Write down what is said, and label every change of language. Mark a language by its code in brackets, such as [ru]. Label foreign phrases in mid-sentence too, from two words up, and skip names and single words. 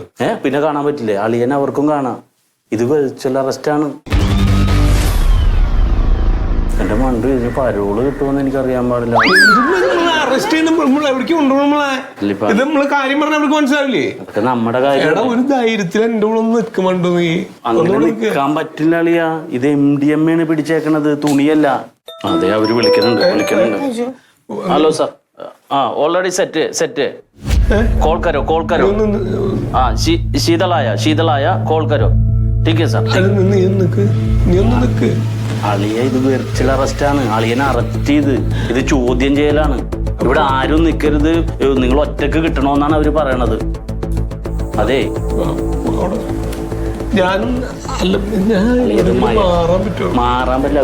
[ml] പിന്നെ കാണാൻ പറ്റില്ലേ അളിയൻ അവർക്കും കാണാം ഇത് [en] virtual arrest-ആണ് [ml] എന്റെ മണ്ടു ഇതിന് പരോള് കിട്ടുമെന്ന് എനിക്കറിയാൻ പാടില്ല നമ്മുടെ കാര്യം ഒരു ധൈര്യത്തിൽ എന്റെ കൂടെ ഒന്ന് നിൽക്കുമ്പോണ്ടോ നീ അങ്ങനെ നിൽക്കാൻ പറ്റില്ല അളിയ ഇത് MDMA ആണ് പിടിച്ചേക്കണത് തുണിയല്ല അതെ അവര് വിളിക്കുന്നുണ്ട് [en] hello sir already set [hi] कॉल करो हाँ शीतल आया कॉल करो ठीक है सर [ml] അളിയ ഇത് [en] virtual arrest [ml] ആണ്. അളിയനെ അറസ്റ്റ് ചെയ്ത് ഇത് ചോദ്യം ചെയ്യലാണ്. ഇവിടെ ആരും നിൽക്കരുത്, നിങ്ങൾ ഒറ്റക്ക് കിട്ടണമെന്നാണ് അവര് പറയണത്. അതെ മാറാൻ പറ്റില്ല.